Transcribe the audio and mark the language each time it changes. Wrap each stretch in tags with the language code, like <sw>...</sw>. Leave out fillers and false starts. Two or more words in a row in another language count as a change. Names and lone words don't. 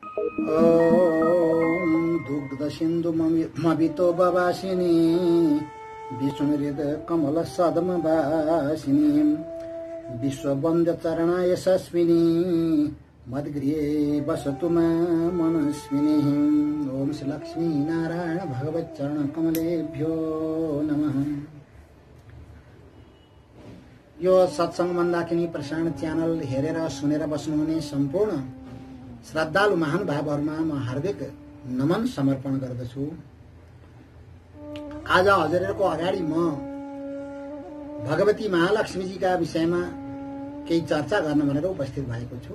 <sa>ॐ दुग्धसिन्धुमवितो बवासिनी विष्णुहृद कमल सदमवासिनी विश्ववन्द्यचरणाय यशस्विनी मद्गृहे वसतु मनस्विनी। ओम श्री लक्ष्मी नारायण भगवत चरण कमलेभ्यो नमः।</sa> <ne>यो सत्संग मन्दाकिनी प्रसारण च्यानल हेरेर सुनेर बस्नुहुने सम्पूर्ण श्रद्धालु महानुभावहरुमा म हार्दिक नमन समर्पण गर्दछु। आज हजुरहरुको अगाडि म भगवती महालक्ष्मीजीका विषयमा केही चर्चा गर्न भनेर उपस्थित भएको छु।</ne>